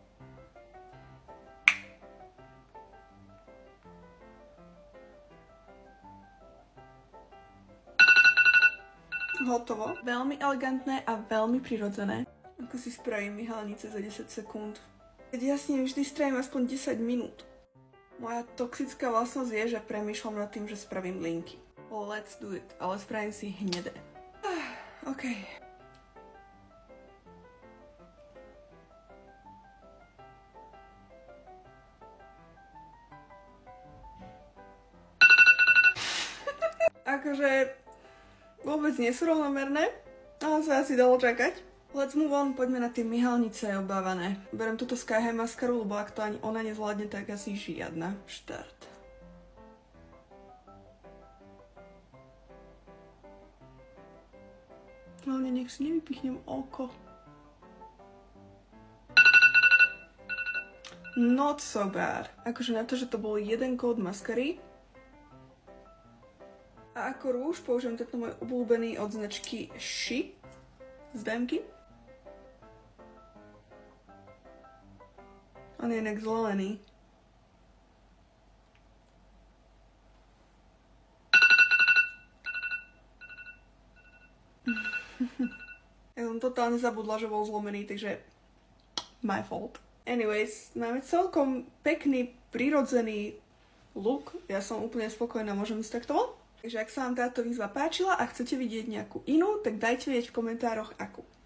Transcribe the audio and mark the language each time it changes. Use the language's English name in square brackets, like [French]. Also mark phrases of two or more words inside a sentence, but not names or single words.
[Slovak] Hotovo. Veľmi elegantné a veľmi prirodzené. Ako si spravím myhalnice za 10 sekúnd. Keď ja s ním vždy strávim aspoň 10 minút. Moja toxická vlastnosť je, že premýšľam nad tým, že spravím linky. [English] Let's do it. [Slovak] Ale spravím si hnedé. OK. Akože vôbec nie sú rovnomerné, ale sa asi dalo čakať. [English] Let's move on, [Slovak] poďme na tie myhalnice obávané. Berem túto Sky High maskaru, lebo ak to ani ona nezvládne, tak asi žiadna. Štart. Hlavne nech si nevypichnem oko. [English] Not so bad. [Slovak] Akože na to, že to bol jeden kód maskary. A ako rúž použijem tento môj obľúbený od značky She z Demky. On je inak zelený. Ja som totálne zabudla, že bol zlomený, takže [English] my fault. [Slovak] Anyways, máme celkom pekný, prirodzený look. Ja som úplne spokojná, môžem ísť takto von. Takže ak sa vám táto výzva páčila a chcete vidieť nejakú inú, tak dajte vedieť v komentároch akú.